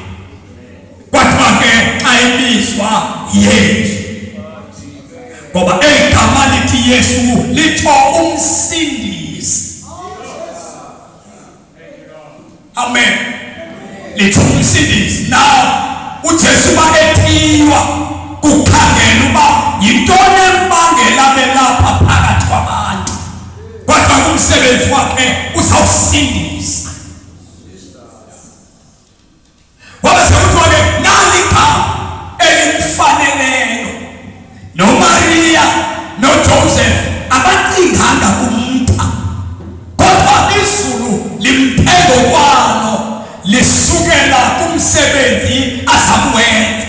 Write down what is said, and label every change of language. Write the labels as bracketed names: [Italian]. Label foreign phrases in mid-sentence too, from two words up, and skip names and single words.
[Xhosa] Kodwa ke xa ebizwa Yesu, ngoba eli gama lithi Yesu litsho umsindisi. Amen. Litsho umsindisi. Now uJesu ba ethiywa kukhangela uba yintoni embangela belapha phakathi kwabantu, kodwa umsebenzi wakhe uzawusindisa. Waba sekuthiwa ke nali igama elimfaneleyo noMaria noJoseph abacinganga kumnta, kodwa izulu limphe ngokwalo lisukela kumsebenzi azakuwenza.